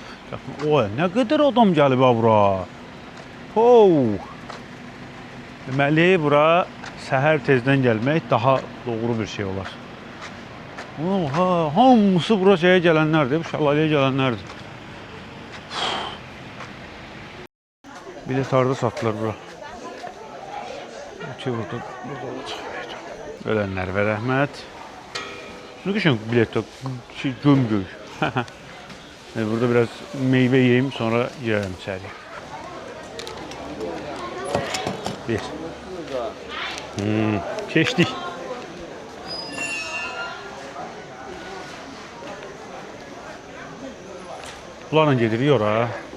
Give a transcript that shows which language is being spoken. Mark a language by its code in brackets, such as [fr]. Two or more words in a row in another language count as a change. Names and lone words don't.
[az] Oy, nə qədər adam gəlib ha bura. Deməli, bura səhər tezdən gəlmək daha doğru bir şey olar. Hamısı bura şeye gələnlərdir, bu şəlaləyə gələnlərdir. Bilet harada satılır bura? Burada ölənlər və rəhmət. [tr] Ne qışın bilet yok, göm-göy. Burada biraz meyve yiyeyim, sonra girelim içeriye. [az] Bir. Keçdik. Bunlarla gedirik ora.